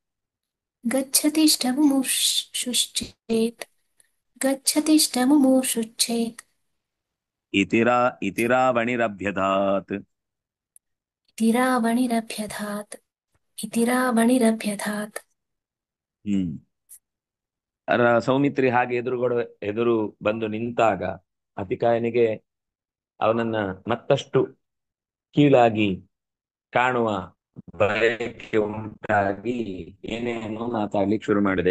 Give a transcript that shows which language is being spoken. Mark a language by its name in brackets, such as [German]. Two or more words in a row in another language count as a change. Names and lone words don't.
[Sanskrit] गच्छतिष्ठमुमुक्षुश्चेत्, गच्छतिष्ठमुमुक्षुश्चेत्, ಇತಿ ರಾವಣಿರಭ್ಯಧಾತ್. इति रावणिरभ्यधात्, इति रावणिरभ್ಯಧಾತ್. [Kannada] ಹ್ಮ್ ಸೌಮಿತ್ರಿ ಹಾಗೆ ಎದುರು ಬಂದು ನಿಂತಾಗ ಅತಿಕಾಯನಿಗೆ ಅವನನ್ನ ಮತ್ತಷ್ಟು ಕೀಳಾಗಿ ಕಾಣುವ ಬಯಕೆ ಉಂಟಾಗಿ ಏನೇನೋ ಮಾತಾಡ್ಲಿಕ್ಕೆ ಶುರು ಮಾಡಿದೆ.